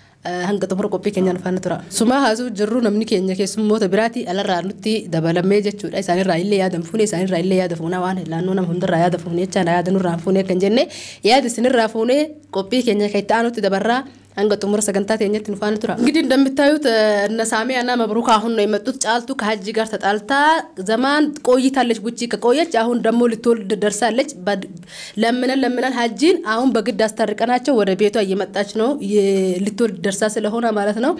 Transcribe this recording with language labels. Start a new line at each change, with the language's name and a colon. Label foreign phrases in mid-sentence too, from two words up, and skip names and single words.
Oromo: hanga xumura qophii keenyaan faana tura. Suma haasuu jirru namni keenya keessummoota biraati alarraa nutti dabalamee jechuudha. Isaanirraa illee yaada fuune isaanirraa illee yaada fuunaa waan laannoo nama hundarraa yaada fuune jechaan yaada nurraa fuune kan jenne yaada isinirraa fuune qophii keenya kan itti aanutti dabarraa hanga xumura sagantaa teenyatti nu faana tura.
Amharic: እንግዲህ እንደምታዩት እነ ሳሚያ እና መብሩክ አሁን ነው የመጡት። ጫልቱ ከሀጂ ጋር ተጣልታ ዘማን ቆይታለች። ጉቺ ከቆየች አሁን ደግሞ ልትወልድ ደርሳለች። ለምነን ሀጂን አሁን በግድ አስታርቀናቸው ወደ ቤቷ እየመጣች ነው ልትወልድ ደርሳ ስለሆነ ማለት ነው።